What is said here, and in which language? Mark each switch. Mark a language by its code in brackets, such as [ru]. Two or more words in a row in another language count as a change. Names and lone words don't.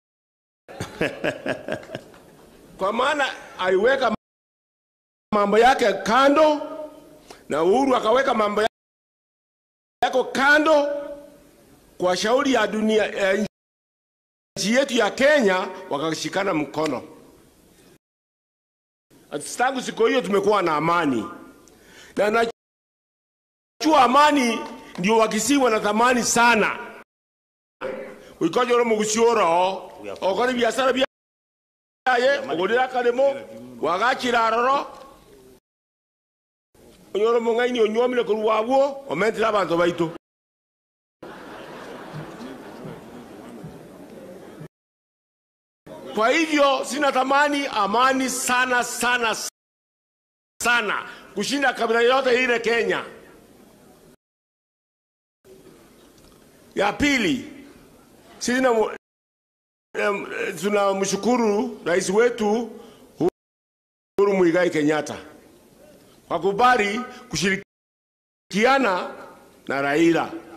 [sw] Kwa maana aliweka mambo yake kando na Uhuru akaweka mambo yako kando kwa shauri ya dunia nchi yetu ya Kenya, wakashikana mkono. Tangu siku hiyo tumekuwa na amani. Na najua amani ndio Wakisii wanatamani sana. [guz] Wikoje ro mugusioro okori biashara byaye ogorira kalemo wagakira roro onyoro mungaini onyomire kuruwabwo omentira abantu baitu. [sw] Kwa hivyo sina tamani amani sana sana sana kushinda kabila yote ile Kenya. Ya pili, sina tunamshukuru rais wetu Uhuru Muigai Kenyatta kwa kubali kushirikiana na Raila.